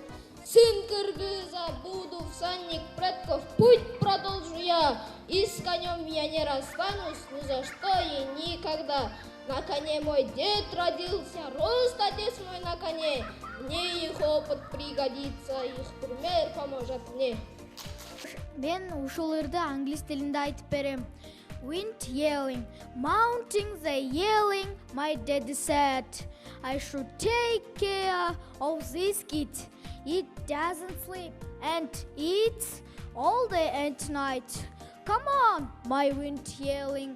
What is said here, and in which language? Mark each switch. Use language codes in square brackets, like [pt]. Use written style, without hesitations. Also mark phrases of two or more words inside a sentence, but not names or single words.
[ru] Сын кыргыза, буду всадник предков, путь продолжу я. И с конем я не расстанусь ни за что и никогда. На коне мой дед родился, рос отец мой на коне. Мне их опыт пригодится, их пример поможет мне. [ky] Мен ушул ырды англис тилинде айтып берем. [en] Wind yelling, mountains are yelling, my daddy said. I should take care of this kid. It doesn't sleep and eats all day and night. Come on, my wind yelling.